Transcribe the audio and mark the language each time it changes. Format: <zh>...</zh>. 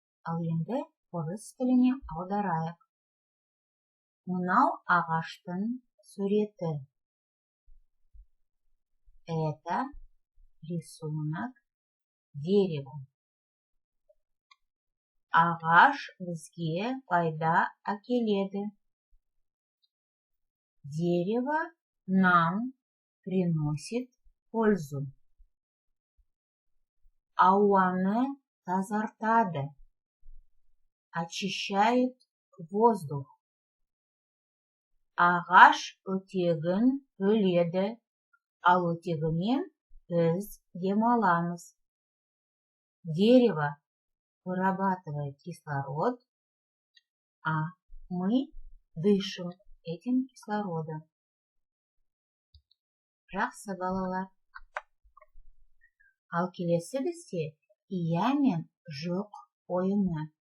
<kk>Ал енді орыс тіліне аударайық. Мынау ағаштың суреті.</kk> <ru>Это рисунок дерева.</ru> <kk>Ағаш бізге пайда әкеледі.</kk> <ru>Дерево нам приносит пользу.</ru> <kk>Ауаны тазартады.</kk> <ru>Очищает воздух.</ru> <kk>Ағаш оттегін бөледі, ал оттегімен біз демаламыз.</kk> <ru>Дерево вырабатывает кислород, а мы дышим этим кислородом.</ru> <kk>Жақсы балалар. Ал келесі бізде ия мен жоқ ойыны.</kk>